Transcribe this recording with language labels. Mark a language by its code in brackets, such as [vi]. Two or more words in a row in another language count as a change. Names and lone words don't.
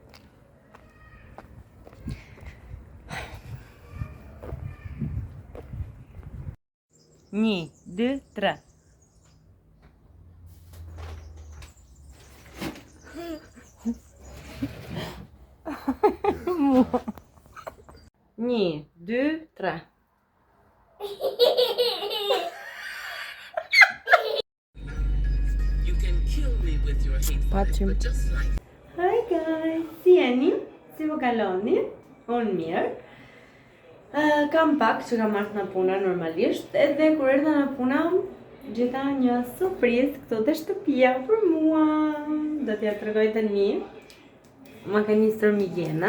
[sq] Një, dy, tre. Një, dy, tre. [en] You can kill me with your hate, Patrim. but just like Hi guys, [sq] si jeni? Si po kaloni? Unë mirë. Kam pak që kam marrë nga puna normalisht, edhe kur erdha nga puna gjeta një surprizë këtu te shtëpia për mua. Do t'ja tregoj tani. Ma ka nisur Migena.